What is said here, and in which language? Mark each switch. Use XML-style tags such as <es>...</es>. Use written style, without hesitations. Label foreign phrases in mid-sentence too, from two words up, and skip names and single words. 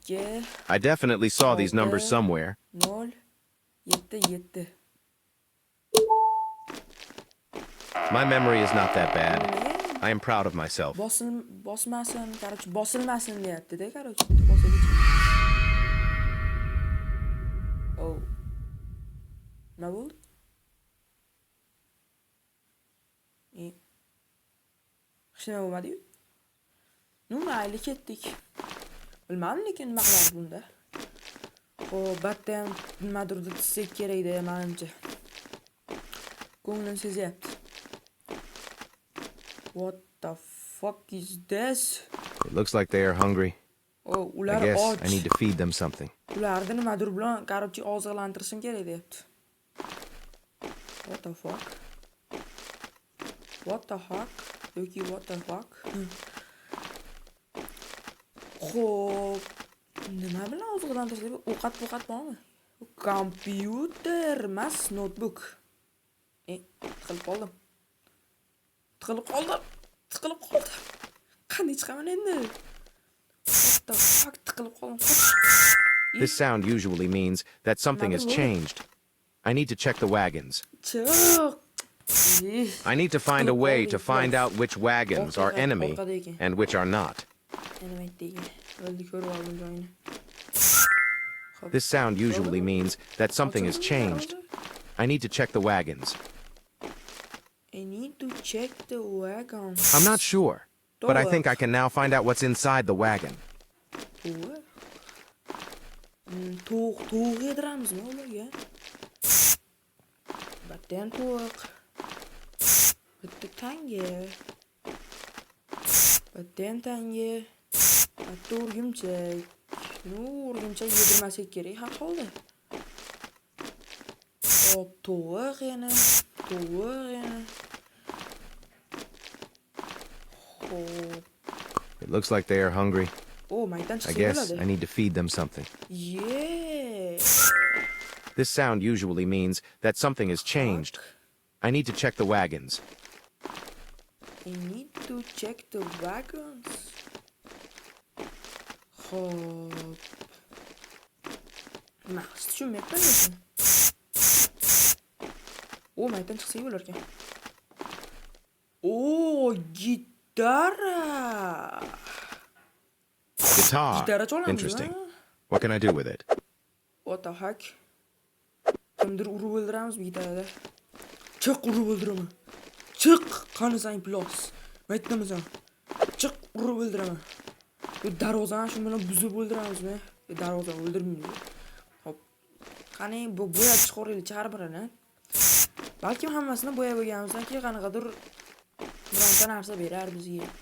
<en>2 I definitely saw these numbers somewhere. 0 7 My memory is not that bad. I am proud of myself.</en> <uz>Bosmasin, короче, bosilmasin deyapti-da, короче.</uz> <en>Oh.</en> <uz>Nima bo'ldi? Hech nima bo'lmadi-yu. Nu, mayli ketdik. Bilmadim lekin nima qilamiz bunda. Xo'p, batda ham nimadir detsek kerak-da, menimcha. Ko'nglim sezyapti.</uz> <en>What the fuck is this? It looks like they are hungry. Oh, I</en> <uz>ular</uz> <en>guess</en> <uz>och.</uz> <en>I need to feed them something.</en> <uz>Ularni nimadir bilan, короче, oziqlantirishim kerak deyapti.</uz> <en>What the fuck? What the fuck? Yoki what the fuck?</en> <uz>Xo'p, nima bilan oziqlantirish? Ovqat bormi? Kompyuter emas, notebook. Tiqilib qoldim. Qanday chiqaman endi?</uz> <en>What the fuck,</en> <uz>tiqilib qoldim.</uz> <en>This sound usually means that something has changed. I need to check the wagons.</en> <uz>Chiq.</uz> <en>I need to find a way to find out which wagons are enemy and which are not. This sound usually means that something has changed. I need to check the wagons. I need to check the wagons. I'm not sure, but I think I can now find out what's inside the wagon.</en> <uz>To'q yediramizmi ularga? Batdan to'q. Bitta tanga. Batdan tanga. Bitta o'rgimchak. O'rgimchak yedirmasak kerak har holda. Hop, to'q yana.</uz> <en>It looks like they are hungry.</en> <uz>Oh, maydan</uz> <en>I</en> <uz>chiqsa</uz> <en>guess</en> <uz>bo'ladi.</uz> <en>I need to feed them something. Yeah. This sound usually means that something has changed. I need to check the wagons. I need to check the wagons.</en> <uz>Hop. Maqsad tushunmayapman lekin. Oh, maydan chiqsa bo'larkan. Oh, gitara.</uz> <en>Guitar.</en> <uz>Gitara cholamiz.</uz> <en>Interesting. What can I do with it? What the heck?</en> <uz>Kimdir urib o'ldiramizmi gitarada? Chiq, urib o'ldiraman. Chiq, qani sang plos. Aytdimizam. Chiq, urib o'ldiraman. Bu darvozani shu bilan buzib o'ldiramizmi? Darvozani o'ldirmaymiz. Hop. Qani bu bo'yab chiqaraylik har birini. Balkim hammasini bo'yab bo'lganimizdan keyin qanaqadir bironta narsa berar bizga.</uz>